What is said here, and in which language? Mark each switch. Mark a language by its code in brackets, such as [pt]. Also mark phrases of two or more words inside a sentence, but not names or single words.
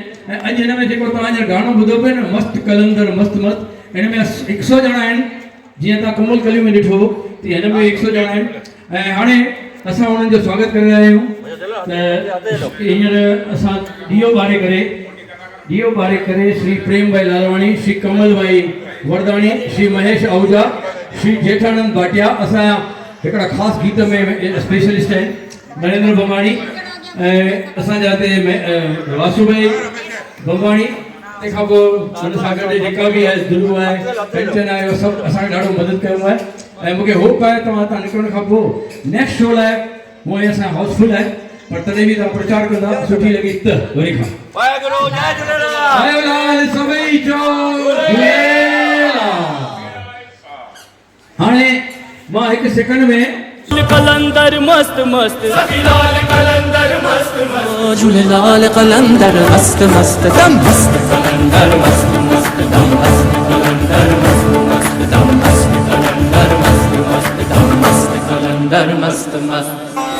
[sd] ऐं अॼु हिन में जेको तव्हां हींअर गानो ॿुधो पियो न मस्त कलंदर मस्त मस्त, हिन में 100 ॼणा आहिनि। जीअं तव्हां कमल कलियूं में ॾिठो त हिन में 100 ॼणा आहिनि। ऐं हाणे असां उन्हनि जो स्वागत करे रहिया आहियूं। त हींअर असां ॾीओ ॿारे करे श्री प्रेम भाई लालवाणी, श्री कमल भाई वरदानी, श्री महेश आहूजा, श्री जेठानंद भाटिया असांजा हिकिड़ा ख़ासि गीत में स्पेशलिस्ट आहिनि। नरेंद्र बंबाणी ऐं असांजा हिते वासू भाई बंबाणी, तंहिंखां पोइ हुन सां गॾु जेका बि आहे दुलू आहे, कंचन आहे, सभु असांखे ॾाढो मदद कयो आहे। ऐं मूंखे होप आहे तव्हां हितां निकिरण खां पोइ [en] next show [sd] लाइ हूअं ई असां हाउसफुल आहे, पर तॾहिं बि तव्हां प्रचार कंदा सुठी लॻी त वरी खां वाहेगुरु जय झूलेलाल। झूलेलाल सभई चओ झूलेलाल। हाणे मां हिकु सेकंड में कलंदर मस्त मस्त, सखीलाल कलंदर मस्त मस्त, झूलेलाल कलंदर मस्त मस्त दम मस्त कलंदर मस्त मस्त दम मस्त, कलंदर मस्त मस्त दम मस्त, कलंदर मस्त मस्त दम मस्त, कलंदर मस्त मस्त।